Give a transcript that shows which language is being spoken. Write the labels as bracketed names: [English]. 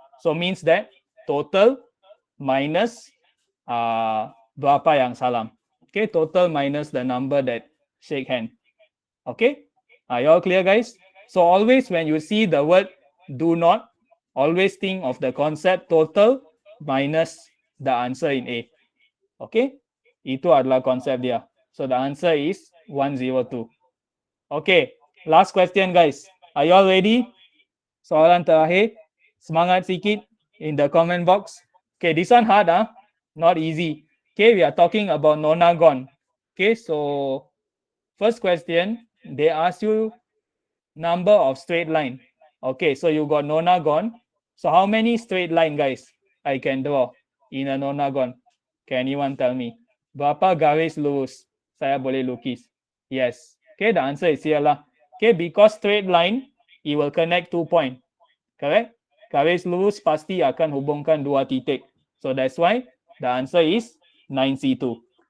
[English] So means that total minus [Malay] berapa yang salam. [English] Okay, total minus the number that shake hand. Okay, are you all clear guys? So always when you see the word do not, always think of the concept total minus the answer in A. [Malay] Okay, itu adalah konsep dia. [English] So the answer is 102. Okay, last question guys. Are you all ready? [Malay] Soalan terakhir. Semangat sikit [English] in the comment box. Okay, this one hard, not easy. Okay, we are talking about nonagon. Okay, so first question, they ask you number of straight line. Okay, so you got nonagon. So how many straight line guys I can draw in a nonagon? Can anyone tell me? [Malay] Berapa garis lurus saya boleh lukis? [English] Yes. Okay, the answer is here lah. Okay, because straight line, it will connect 2 point. Correct? [Malay] Garis lurus pasti akan hubungkan 2 titik. [English] So that's why the answer is 9C2.